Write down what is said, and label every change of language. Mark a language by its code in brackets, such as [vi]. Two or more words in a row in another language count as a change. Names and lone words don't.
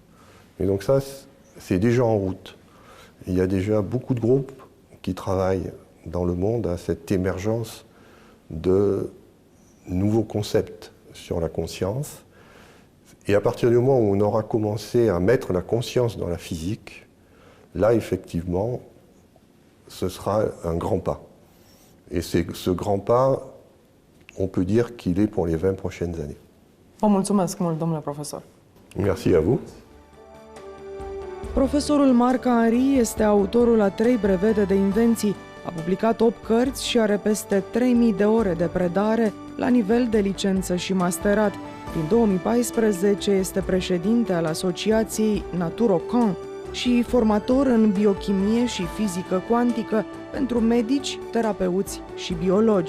[fr] Et donc ça, c'est déjà en route. Il y a déjà beaucoup de groupes qui travaillent dans le monde à cette émergence de nouveaux concepts sur la conscience. Et à partir du moment où on aura commencé à mettre la conscience dans la physique, là, effectivement, ce sera un grand pas. Et ce grand pas, on peut dire qu'il est pour les 20 prochaines années. [ro] Vă mulțumesc mult, domnule profesor. [fr] Merci à vous. [ro] Profesorul Marc Henry este autorul a 3 brevete de invenții, a publicat 8 cărți și are peste 3000 de ore de predare la nivel de licență și masterat. Din 2014 este președinte al Asociației Naturocan și formator în biochimie și fizică cuantică pentru medici, terapeuți și biologi.